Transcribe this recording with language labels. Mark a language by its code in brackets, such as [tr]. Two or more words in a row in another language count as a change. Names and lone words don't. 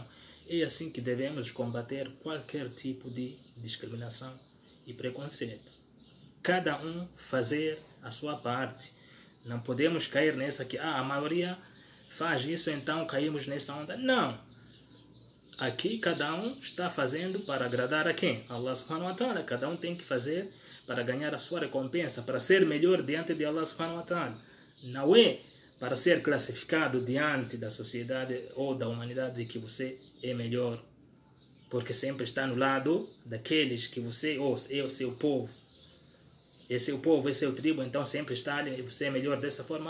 [pt] É assim que devemos combater qualquer tipo de discriminação e preconceito. Cada um fazer a sua parte. Não podemos cair nessa que a maioria faz isso, então caímos nessa onda. Não. Aqui cada um está fazendo para agradar a quem? [ar] الله سبحانه وتعالى. [pt] Cada um tem que fazer para ganhar a sua recompensa, para ser melhor diante de [ar] الله سبحانه وتعالى. [pt] Não é para ser classificado diante da sociedade ou da humanidade que você é melhor, porque sempre está no lado daqueles que você é o seu povo. É seu povo, é seu tribo, então sempre está ali e você é melhor dessa forma.